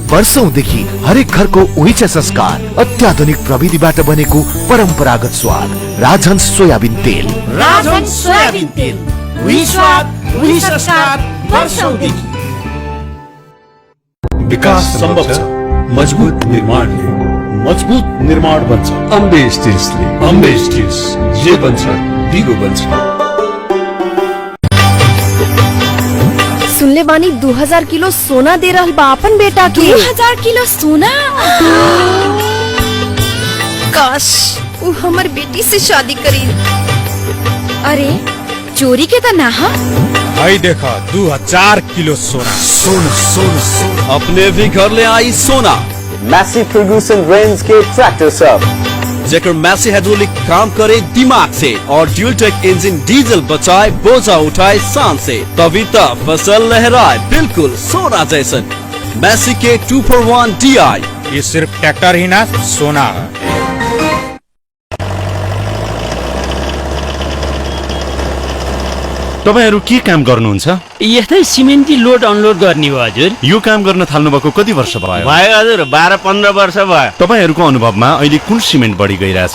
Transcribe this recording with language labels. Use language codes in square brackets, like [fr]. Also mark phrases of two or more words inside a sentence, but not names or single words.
[ne] वर्षौंदेखि हरेक घरको उही संस्कार, अत्याधुनिक प्रविधिबाट बनेको परम्परागत स्वाद, राजहंस सोयाबिन तेल। राजहंस सोयाबिन तेल, उही स्वाद, उही संस्कार, वर्षौंदेखि। विकास सम्भव छ, मजबुत निर्माणले। मजबुत निर्माण बन्छ अम्बे स्टिल्सले। अम्बे स्टिल्स जे बन्छ दिगो बन्छ। [bho] सुनले बानी 2000 किलो सोना दे रहल बा अपन बेटा के। 2000 किलो सोना? काश वो हमर बेटी से शादी करी। अरे चोरी के तो ना हा? भाई देखा 2000 किलो सोना। सोना सोना सोना अपने भी घर ले आई सोना। मैसी फर्गुसन रेंज के ट्रैक्टर सब जेकर मैसी हाइड्रोलिक काम करे दिमाग से और [en] dual tech engine [bho] डीजल बचाए बोझा उठाए शान से, तभी तक फसल लहराए बिल्कुल सोना जैसन। मैसी के 2-for-1 DI। ये सिर्फ ट्रैक्टर ही ना सोना है। [ne] तपाईहरु के काम गर्नुहुन्छ? यस्तै सिमेन्टी [en] load unload [ne] गर्ने हो हजुर। यो काम गर्न थाल्नु भएको कति वर्ष भयो? भयो हजुर 12-15 वर्ष भयो। तपाईहरुको अनुभवमा अहिले कुन सिमेन्ट बढी गइरहेछ?